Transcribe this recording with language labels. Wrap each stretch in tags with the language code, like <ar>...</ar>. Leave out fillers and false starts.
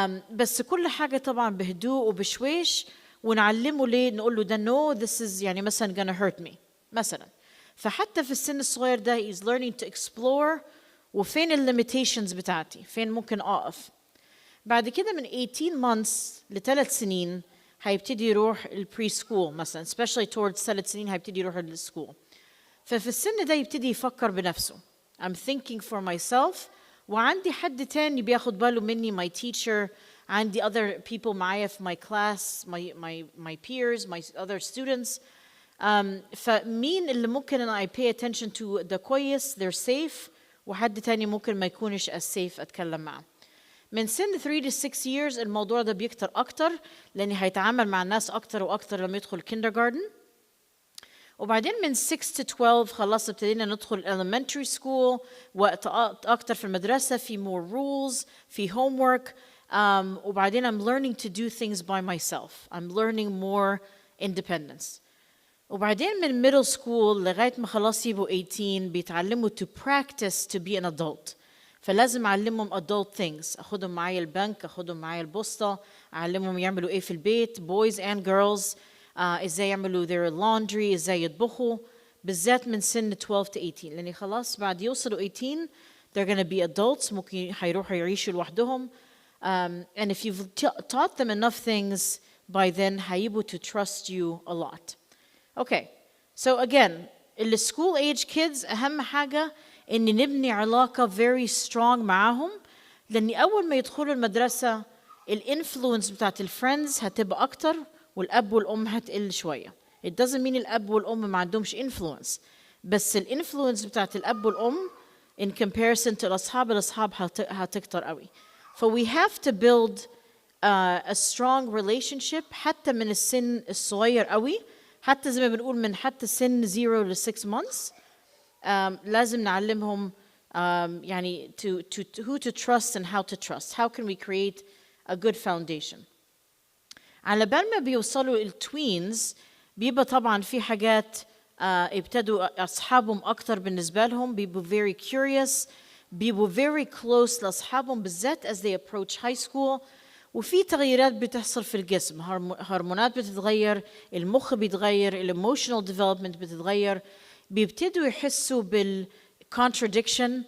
<ar>بس كل حاجة طبعا بهدوء وبشويش ونعلمه ليه، نقول له ده</ar> <en>no this is</en> <ar>يعني مثلا</ar> <en>gonna hurt me</en> <ar>مثلا. فحتى في السن الصغير ده</ar> <en>he's learning to explore</en> <ar>وفين limitations بتاعتي، فين ممكن أقف. بعد كده من 18 months ل3 سنين هيبتدي يروح البري سكول مثلا،</ar> <en>especially towards</en> <ar>3 سنين هيبتدي يروح السكول. ففي السن ده يبتدي يفكر بنفسه</ar> <en>I'm thinking for myself،</en> <ar>وعندي حد تاني بياخد باله مني</ar> <en>my teacher،</en> <ar>عندي</ar> <en>other people</en> <ar>معايا في</ar> <en>my class my peers my other students.</en> <ar>فمين اللي ممكن أنا</ar> <en>I pay attention to</en> <ar>ده كويس</ar> <en>they're safe،</en> <ar>وحد تاني ممكن ما يكونش</ar> <en>as safe</en> <ar>أتكلم معه. من سن 3 to 6 years الموضوع ده بيكتر أكتر لأني هيتعامل مع الناس أكتر وأكتر لما يدخل kindergarten. وبعدين من 6 to 12 خلاص ابتدينا ندخل elementary school، وقت أكتر في المدرسة، في</ar> <en>more rules،</en> <ar>في homework. وبعدين</ar> <en>I'm learning to do things by myself. I'm learning more independence. وبعدين من middle school لغاية ما خلاص يبقوا 18 بيتعلموا to practice to be an adult.</en> <ar>فلازم أعلمهم</ar> <en>adult things،</en> <ar>أخدهم معايا البنك، أخدهم معايا البوسطة، أعلمهم يعملوا إيه في البيت</ar> <en>boys and girls،</en> <ar>إزاي يعملوا</ar> <en>their laundry،</en> <ar>إزاي يطبخوا، بالذات من سن 12 to 18 لأن خلاص بعد يوصلوا 18</ar> <en>they're gonna be adults،</en> <ar>ممكن هيروحوا يعيشوا لوحدهم،</ar> <en>And if you've taught them enough things, by then</en> <ar>هيبقوا</ar> <en>to trust you a lot. Okay, so again, the school age kids</en> <ar>أهم حاجة إن نبني علاقة</ar> <en>very strong</en> <ar>معاهم، لأن أول ما يدخلوا المدرسة الانفلونس بتاعت الفريندز هتبقى أكتر والأب والأم هتقل شوية.</ar> <en>It doesn't mean</en> <ar>الأب والأم ما عندهمش influence، بس الانفلونس بتاعت الأب والأم</ar> <en>in comparison to</en> <ar>الأصحاب هتكتر قوي.</ar> <en>So we have to build a strong relationship</en> <ar>حتى من السن الصغير قوي، حتى زي ما بنقول من حتى سن 0 ل 6 months. لازم نعلمهم يعني</ar> <en>who to trust and how to trust. How can we create a good foundation?</en> <ar>على بال ما بيوصلوا التوينز بيبقى طبعا في حاجات ابتدوا أصحابهم أكتر بالنسبة لهم، بيبقوا</ar> <en>very curious،</en> <ar>بيبقوا</ar> <en>very close</en> <ar>لأصحابهم بالذات</ar> <en>as they approach high school.</en> <ar>وفي تغييرات بتحصل في الجسم، هرمونات بتتغير، المخ بيتغير، الemotional development بتتغير، بيبتدوا يحسوا بالcontradiction.</ar>